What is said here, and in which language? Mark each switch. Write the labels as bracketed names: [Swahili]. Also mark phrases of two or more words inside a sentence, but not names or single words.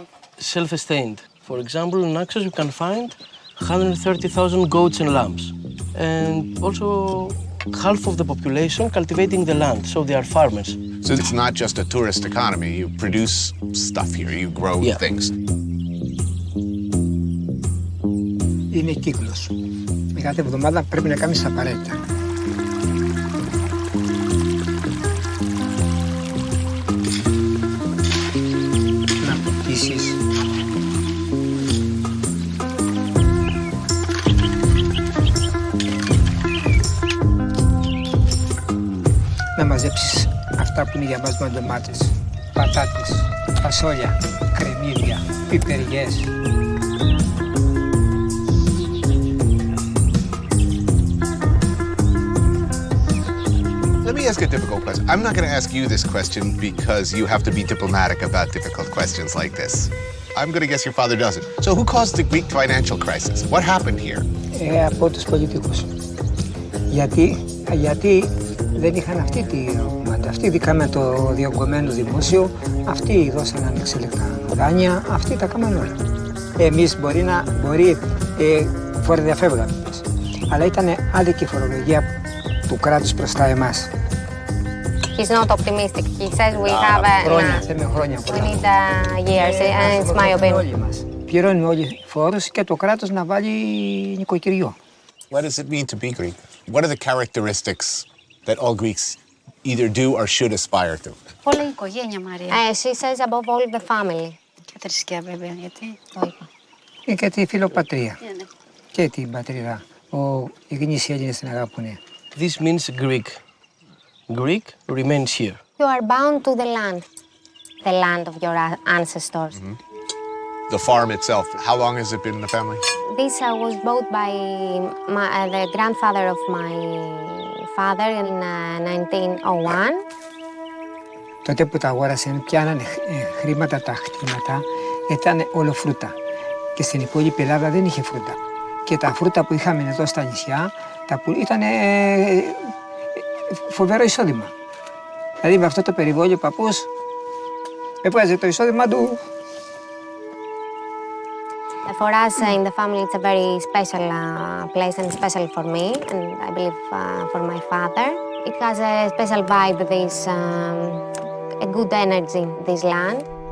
[English] self-sustained. For example, in Naxos you can find 130,000 goats and lambs. And also half of the population cultivating the land, so they are farmers. So it's not just a tourist economy. You produce stuff here. You grow things. [Greek] Είναι κύκλος. Με κάθε εβδομάδα πρέπει να κάνεις απαραίτητα. Να ποτίσεις. Να μαζέψεις αυτά που είναι για μας ντομάτες, πατάτες, φασόλια, κρεμμύδια, πιπεριές. [English] Let me ask a difficult question. I'm not going to ask you this question because you have to be diplomatic about difficult questions like this. I'm going to guess your father doesn't. So who caused the Greek financial crisis? What happened here? [Greek] Από τους πολιτικούς. Γιατί δεν είχαν αυτή τη κουμάντα. Αυτοί ειδικά με το διωγγωμένο δημόσιο, αυτοί δώσαν ανεξέλεκτα δάνεια, αυτοί τα κάμαν όλα. Εμείς μπορεί φοροδιαφεύγαμε, αλλά ήταν άδικη φορολογία του κράτους προς τα εμάς. [English] He's not optimistic. He says we have [Greek] Χρόνια, θέλουμε χρόνια. [English] we need years, and it's my opinion. [Greek] Πληρώνουμε όλοι φόρους και το κράτος να βάλει νοικοκυριό. [English] What does it mean to be Greek? What are the characteristics that all Greeks either do or should aspire to? [Greek] Όλα η οικογένεια, Μαρία. [English] She says above all the family. [Greek] Και θρησκεία βέβαια, γιατί το είπα. Και τη φιλοπατρία. Και την πατρίδα. Οι γνήσιοι Έλληνες την αγαπούν. [English] This means Greek. Greek remains here. You are bound to the land of your ancestors. Mm-hmm. The farm itself, how long has it been in the family? This was bought by the grandfather of my father in 1901. [Greek] Τότε που τα αγόρασαν, πιάνανε χρήματα τα χτήματα, ήταν όλο φρούτα. Και στην υπόλοιπη Ελλάδα δεν είχε φρούτα. Και τα φρούτα που είχαμε εδώ στα νησιά, ήταν φοβερό εισόδημα. Δηλαδή με αυτό το περιβόλιο ο παππούς έβγαζε το εισόδημα του. [English] For us in the family, it's a very special place and special for me, and I believe for my father. It has a special vibe, a good energy, this land.